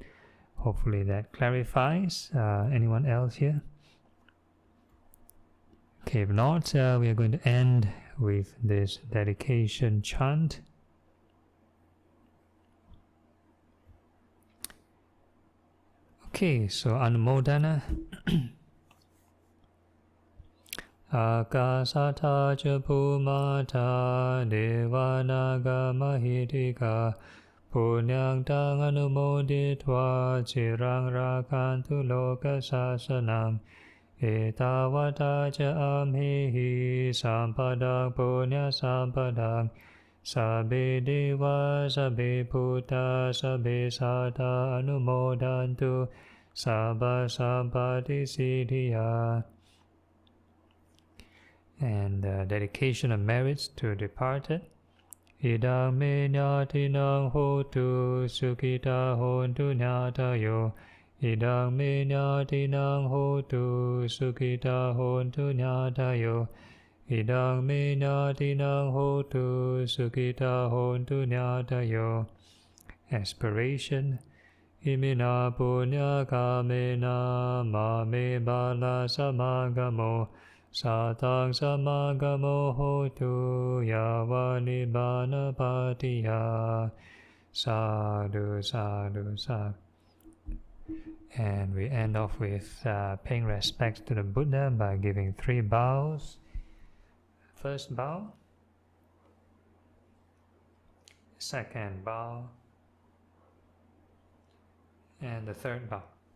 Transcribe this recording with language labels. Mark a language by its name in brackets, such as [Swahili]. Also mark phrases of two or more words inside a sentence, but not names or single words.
[English] Hopefully that clarifies. Anyone else here? Okay, if not, we are going to end with this dedication chant. Okay, so Anumodana. [Pali] Akasata ca Bhumata Devanaga Mahitika Punyang tang anumoditva Cirang rakantu loka sasanang Etavata ca amhihi Sampadang punya sampadang Sabbe deva sabbe bhuta sabbe sattva anumodantu Sabba sampati siddhya. [English] And dedication of merits to departed. [Pali] Idang me nyatinang hotu sukhita hontu nyatayo. Idang me nyatinang hotu sukhita hontu nyatayo. Idang me nyatinang hotu sukhita hontu nyatayo. [English] Aspiration. [Pali] Imina punya kamena mame bala samagamo. Satang samagamo hotu yawa nibbana patiya. Sadhu, sadhu, sadhu. [English] And we end off with paying respects to the Buddha by giving 3 bows. First bow, second bow, and the third bow.